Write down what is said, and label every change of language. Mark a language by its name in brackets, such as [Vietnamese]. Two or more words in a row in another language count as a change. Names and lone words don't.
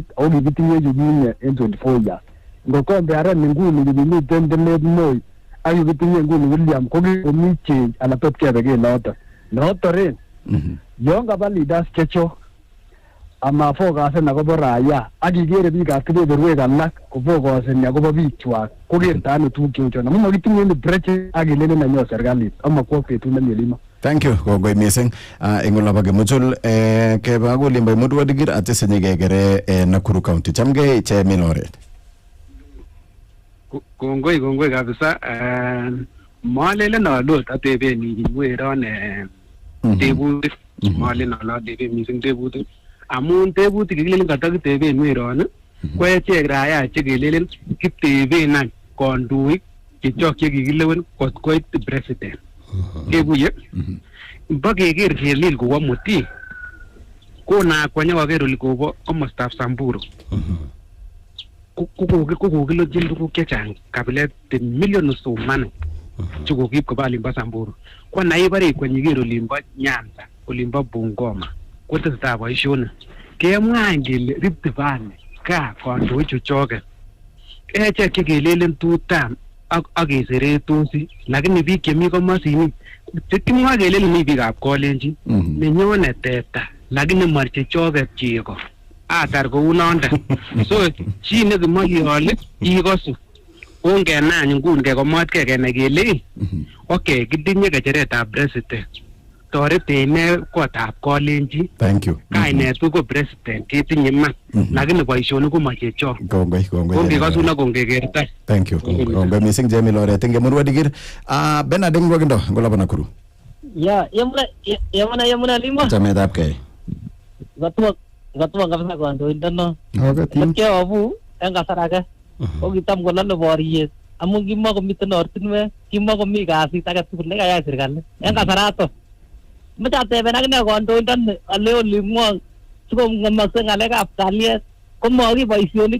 [Kalenjin] ako kikitinye chukinye en 24 years ngokombearen nguni kikimiten Delet Moi ak kikitinye nguni William ko kikomi change anan tot kebe kenoton notoren yon kaba leaders chechok amafokasen akobo raia ak ikere biikab kebeberwek alak kofokaseni akobo biikwak ko kerta ano tuguk cheu chon amun makitinye breche ak kilelen nenyo serikalit amakwo betut nemie Limo. [English] Thank you [Kalenjin] kongoi mising eng olabo kemuchul keba kolimbo mudwa digir atesenye kekere Nakuru County chamgei chemin oret. Kongoi kabisa malelen alot ateben iweron tebutik malelen alot ateben mising tebutik amun tebutik kilelen katakiteben weron ko echek raia chekelelen kiteben any kondoik chechok chekikilewen kot koit president kekuye mbakeker kelil kowo muti kona kwanya kaker oli kobo komostab Samburu kokokilochin tuguk chechang kabilet [English] millions of money [Kalenjin] chekokib koba olimbo Samburu ko naibare kwanyiker olimbo Nyanza olimbo Bungoma kotesetai boisionik kemwa ngele Rift Valley ka kandoik chuchoket echek chekelelen tutam ak keseretosi lakini biik chemi komosini kimwa kelelen mi biikab kolenjin nenyone teta lakini marche choket chego atar kou nonda so chi nekimoche ole ikosu ongenany nguni kekomotkei kenai kele okay kitinye kecheretab president toretech ne kotab kolenjin [English] thank you [Kalenjin] kainet ko president ketinye man lakini boisionik ko mache chok kongoi ongekosuna kongekerta [English] thank you [Kalenjin] kongoi mising jemi loret enge murwa digir Bernard ngwakindo ngolabo Nakuru ya yamuna Limo chametab kei Gatuwa kabisa kandoindono matkeobu en kasar age ko kitam kolole boriet amun kimakomiten ortinwek kimakomi kasit age tugul nekayai serikali en kasarato mache ateben akine kandoindoni ale olingwong sikongemokse ng'alekab kalyet ko moki boisionik